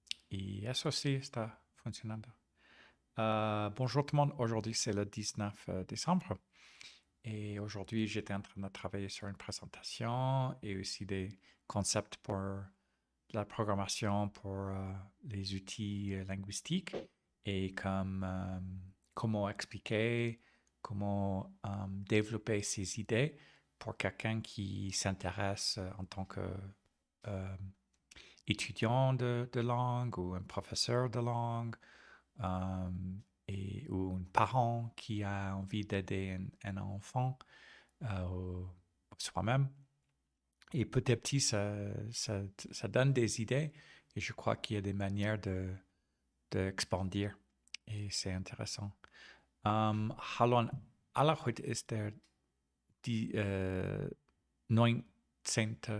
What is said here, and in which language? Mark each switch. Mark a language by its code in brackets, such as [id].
[es] Y eso sí está funcionando. [fr] Bonjour tout le monde, aujourd'hui c'est le 19 décembre et aujourd'hui j'étais en train de travailler sur une présentation et aussi des concepts pour la programmation pour les outils linguistiques et comme comment expliquer, comment développer ses idées pour quelqu'un qui s'intéresse en tant que euh, étudiant de langue ou un professeur de langue euh, ou un parent qui a envie d'aider un enfant ou soi-même. Et petit à petit, ça donne des idées et je crois qu'il y a des manières [de] expandieren. Ist sehr interessant. Hallo an alle, heute ist die 19.